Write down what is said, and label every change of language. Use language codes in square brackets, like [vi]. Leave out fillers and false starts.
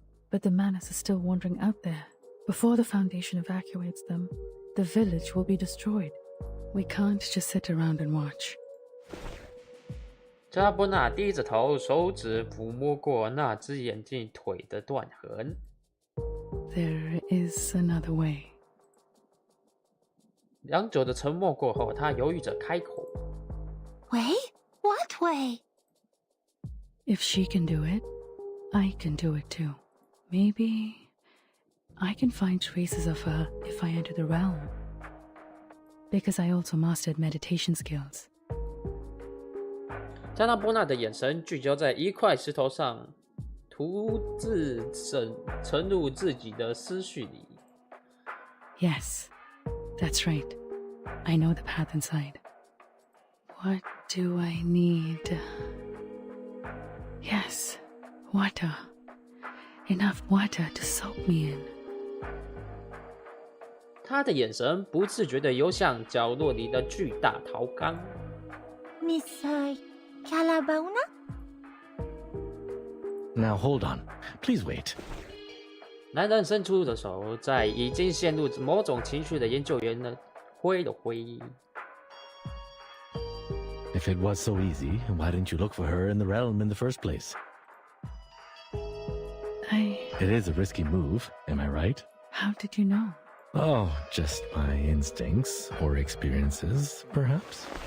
[en] But the Manus are still wandering out there. Before the Foundation evacuates them, the village will be destroyed. We can't just sit around and watch. [zh] 加波纳低着头，手指抚摸过那只眼镜腿的断痕。 [en] There is another way. [zh] 良久的沉默过后，他犹豫着开口 [en] Way? What way? If she can do it, I can do it too. Maybe I can find traces of her if I enter the realm. Because I also mastered meditation skills. [zh] 加纳波纳的眼神聚焦在一块石头上，独自沉入自己的思绪里。 [en] Yes, that's right. I know the path inside. What do I need? Yes, water. Enough water to soak me in. [zh] 他的眼神不自觉地游向角落里的巨大陶缸。 [en] Miss Calabauna? Now hold on. Please wait. [zh] 男人伸出的手，在已经陷入某种情绪的研究员呢挥了挥。 [en] If it was so easy, why didn't you look for her in the realm in the first place? It is a risky move, am I right? How did you know? Oh, just my instincts or experiences, perhaps?